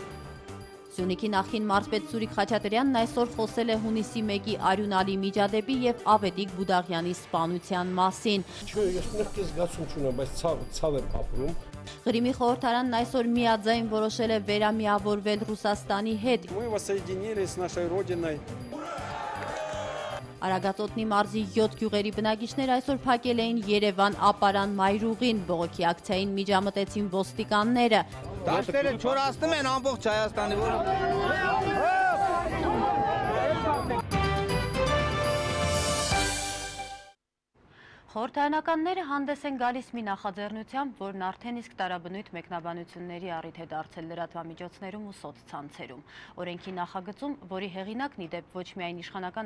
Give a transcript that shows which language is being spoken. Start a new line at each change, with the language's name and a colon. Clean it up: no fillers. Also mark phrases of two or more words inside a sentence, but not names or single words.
Armenian: Սյունիքի նախկին մարզպետ Սուրիկ Խաչատրյանն այսօր խոսել է հունիսի 1-ի Արյունալի միջադեպի եւ Ավետիք Բուդաղյանի սպանության մասին։ Ես նույնիսկ զգացում չունեմ, բայց ցավ եմ ապրում։ Ղրիմի խորհրդարանն այսօր միաձայն որոշել է վերամիավորվել Ռուսաստանի հետ։
Russian: Мы воссоединились с нашей родиной.
Armenian: Արագածոտնի մարզի 7 գյուղերի բնակիչներ այսօր փակել էին Երևան ապարան մայրուղին, բողոքի ակցիային միջամտեցին ոստիկանները։ Դաշտերը չորացնում են ամբողջ Հայաստանի, Խորհրդարանականները հանդես են գալիս մի նախաձեռնությամբ, որն արդեն իսկ տարաբնույթ մեկնաբանությունների առիթ է դարձել լրատվամիջոցներում ու սոցցանցերում։ Օրենքի նախագծում, որի հեղինակն ի դեպ ոչ միայն իշխանական,